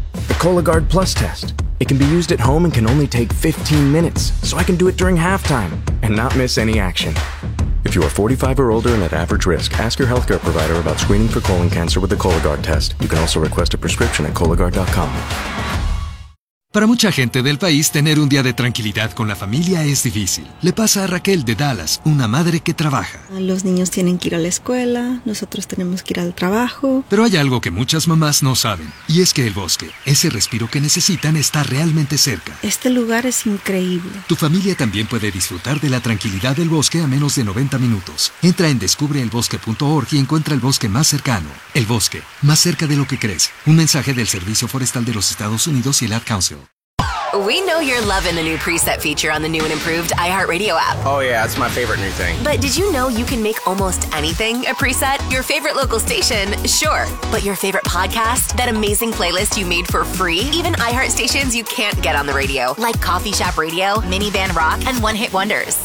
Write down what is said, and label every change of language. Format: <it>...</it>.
<en>The Cologuard Plus test. It can be used at home and can only take 15 minutes, so I can do it during halftime and not miss any action. If you are 45 or older and at average risk, ask your healthcare provider about screening for colon cancer with the Cologuard test. You can also request a prescription at Cologuard.com.</en> <es>Para mucha gente del país, tener un día de tranquilidad con la familia es difícil. Le pasa a Raquel de Dallas, una madre que trabaja. Los niños tienen que ir a la escuela, nosotros tenemos que ir al trabajo. Pero hay algo que muchas mamás no saben, y es que el bosque, ese respiro que necesitan, está realmente cerca. Este lugar es increíble. Tu familia también puede disfrutar de la tranquilidad del bosque a menos de 90 minutos. Entra en descubreelbosque.org y encuentra el bosque más cercano. El bosque, más cerca de lo que crees. Un mensaje del Servicio Forestal de los Estados Unidos y el Ad Council.</es> <en>We know you're loving the new preset feature on the new and improved iHeartRadio app. Oh yeah, it's my favorite new thing. But did you know you can make almost anything a preset? Your favorite local station, sure. But your favorite podcast, that amazing playlist you made for free, even iHeart stations you can't get on the radio, like Coffee Shop Radio, Minivan Rock, and One Hit Wonders.</en>